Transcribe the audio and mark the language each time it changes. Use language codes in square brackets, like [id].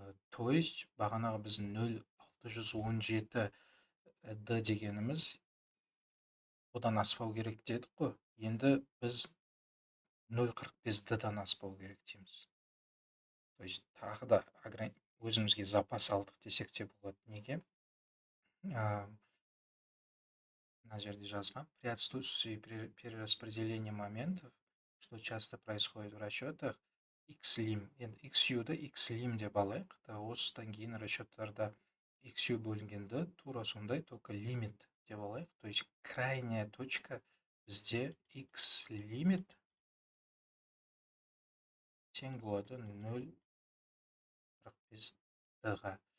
[kk] То есть бағанағы біз 0,617 D дегеніміз одан аспау керек дедік қой. Енді біз 0,45 D-дан аспау керек дейміз. То есть тағы да өзімізге запас алдық десек те болады. Неге? На жерде жазған. [ru] При отсутствии перераспределения моментов, что часто происходит в расчетах, XLIM. [kk] Енді XU-ды XLIM деп алайық. Осыдан кейін расчеттарда XU бөлінгенді тура сондай, только лимит деп алайық. То есть крайняя точка бізде XLIMIT тең болады 0,45 D-ға.